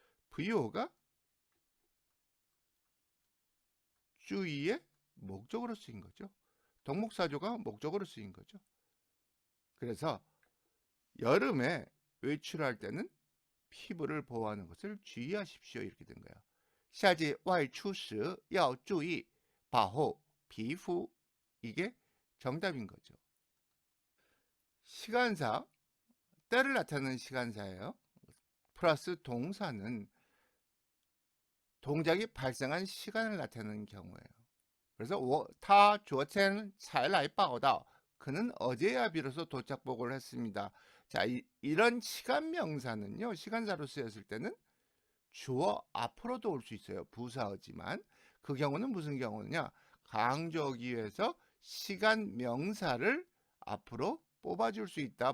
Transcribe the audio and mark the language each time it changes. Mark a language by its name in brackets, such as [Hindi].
[Korean] VO가 주의의 목적으로 쓰인 거죠. 덕목사조가 목적으로 쓰인 거죠. 그래서 여름에 외출할 때는 피부를 보호하는 것을 주의하십시오. 이렇게 된 거예요. [Chinese] 夏季外出时要注意保护皮肤. [Korean] 이게 정답인 거죠. 시간사, 때를 나타내는 시간사예요. 플러스 동사는 동작이 발생한 시간을 나타내는 경우예요. 그래서 [Chinese] 他昨天才来报道. [Korean] 그는 어제야 비로소 도착 보고를 했습니다. 자, 이런 시간 명사는요, 시간사로 쓰였을 때는 주어 앞으로도 올 수 있어요. 부사어지만 그 경우는 무슨 경우냐? 강조하기 위해서 시간 명사를 앞으로 뽑아줄 수 있다.